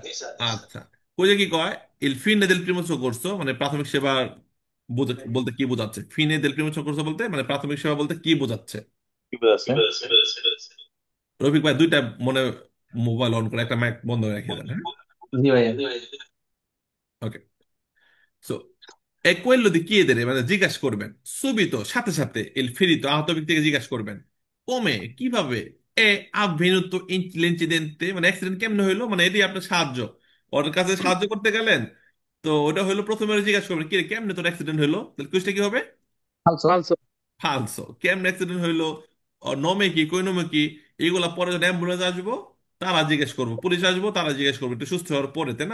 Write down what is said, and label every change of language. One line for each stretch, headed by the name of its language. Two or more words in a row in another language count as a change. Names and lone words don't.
Bangla: আচ্ছা, কই যে কি কয়,
Italian: il fine del primo soccorso
Bangla: মানে প্রাথমিক সেবা বলতে কি বোঝাচ্ছে?
Italian: fine del primo soccorso
Bangla: বলতে মানে প্রাথমিক সেবা বলতে কি বোঝাচ্ছে? কি বোঝাচ্ছে? রফিক ভাই দুইটা মনে
English: mobile on
Bangla: করে একটা মাইক বন্ধ করে রেখে দেন, হ্যাঁ? জি ভাই। ওকে। সো
Italian: e quello di chiedere
Bangla: মানে জিজ্ঞাসা করবেন, সুবিত সাথে সাথে
Italian: il ferito
Bangla: আহত ব্যক্তিকে জিজ্ঞাসা করবেন, কমে কিভাবে এ
Italian: avvenuto l'incidente
Bangla: মানে অ্যাক্সিডেন্ট কেমনে হইলো, মানে এটি আপনার সাহায্য, ওর কাছে সাহায্য করতে গেলেন। তো ওটা হলো প্রথমে জিজ্ঞাসা করবেন, কি রে, কেমনে তোর অ্যাক্সিডেন্ট হইলো? তাহলে কুইজটা কি হবে? ফালসো। ফালসো। ফালসো। কেমনে অ্যাক্সিডেন্ট হইলো, ওর নমে কি, কই নমে কি, এগুলা পরে যখন অ্যাম্বুলেন্স আসবো তারা জিজ্ঞেস করবো, পুলিশ আসবো তারা জিজ্ঞেস করবো, একটু সুস্থ হওয়ার পরে, তাই না?